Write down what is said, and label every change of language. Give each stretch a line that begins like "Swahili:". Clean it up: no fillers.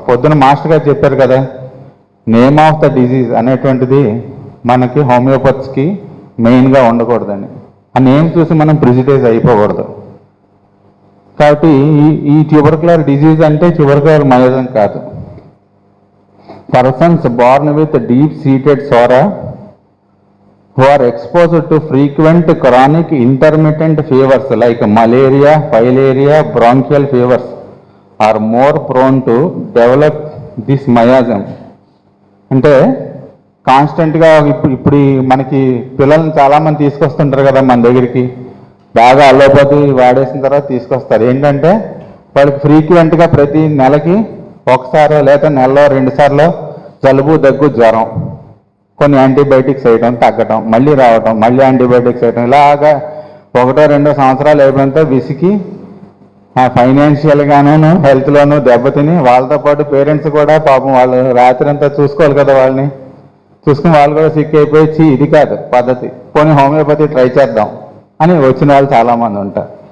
Telugu: పొద్దున మాస్టర్ గారు చెప్పారు కదా,
English: name of the disease
Telugu: అనేటువంటిది మనకి హోమియోపతికి మెయిన్గా ఉండకూడదని. ఆ నేమ్ చూసి మనం ప్రిజుడైజ్ అయిపోకూడదు. కాబట్టి ఈ ట్యూబర్కులర్ డిజీజ్ అంటే ట్యూబర్కులర్ మయాజం కాదు.
English: Persons born with deep-seated SORA who are exposed to frequent chronic intermittent fevers like malaria, filaria, bronchial fevers are more prone to develop this miasm.
Telugu: అంటే కాన్స్టెంట్గా ఇప్పుడు మనకి పిల్లల్ని చాలామంది తీసుకొస్తుంటారు కదా మన దగ్గరికి, బాగా అల్లోపతి వాడేసిన తర్వాత తీసుకొస్తారు. ఏంటంటే వాళ్ళకి ఫ్రీక్వెంట్గా ప్రతి నెలకి ఒకసారో లేదా నెలలో 2 సార్లు జలుబు, దగ్గు, జ్వరం, కొన్ని యాంటీబయాటిక్స్ వేయడం, తగ్గడం, మళ్ళీ రావడం, మళ్ళీ యాంటీబయాటిక్స్ వేయడం, ఇలాగా 1-2 సంవత్సరాలు అయిపోయినంత విసికి ఫైనాన్షియల్గాను హెల్త్లోనూ దెబ్బతిని వాళ్ళతో పాటు పేరెంట్స్ కూడా పాపం వాళ్ళు రాత్రి అంతా చూసుకోవాలి కదా, వాళ్ళని చూసుకుని వాళ్ళు కూడా సిక్ అయిపోయి ఇది కాదు పద్ధతి, పోనీ హోమియోపతి ట్రై చేద్దాం అని వచ్చిన వాళ్ళు చాలామంది ఉంటారు.